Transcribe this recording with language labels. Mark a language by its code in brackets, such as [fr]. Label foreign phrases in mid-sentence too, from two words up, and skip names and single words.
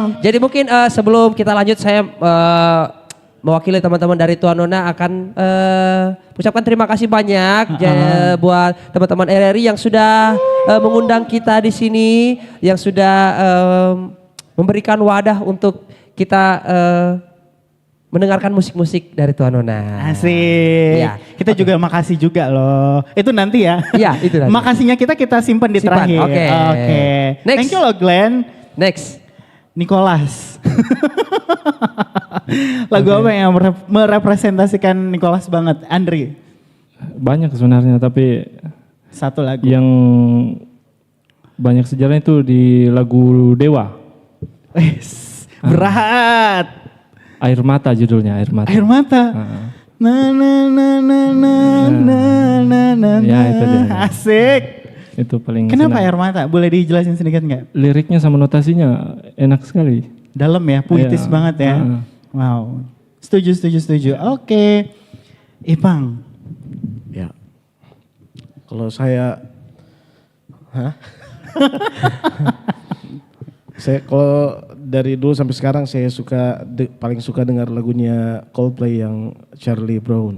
[id] Jadi mungkin sebelum kita lanjut saya mewakili teman-teman dari Tuan Nona akan ucapkan terima kasih banyak buat teman-teman RRI yang sudah mengundang kita di sini, yang sudah memberikan wadah untuk kita mendengarkan musik-musik dari Tuan Nona. Asik. Ya. Kita juga makasih juga loh. Itu nanti ya. Iya, itu nanti. Makasihnya kita simpan di Simpan, terakhir. oke. Next. [en] Thank you loh Glenn. [id] Next. Nicholas. Lagu apa yang merepresentasikan Nicholas banget? Andri. Banyak sebenarnya, tapi Satu lagu. yang banyak sejarahnya itu di lagu Dewa. Berat. Air Mata judulnya, Air Mata. Air mata. Na na na na na na na na. Ya, itu dia. Asik. Itu paling Kenapa senang. air mata? Boleh dijelasin sedikit nggak? Liriknya sama notasinya enak sekali. Dalam ya, puitis Iya. banget ya. Wow. Setuju. Oke. Ipang. Ya. Kalau saya, saya kalau dari dulu sampai sekarang saya paling suka dengar lagunya Coldplay yang Charlie Brown.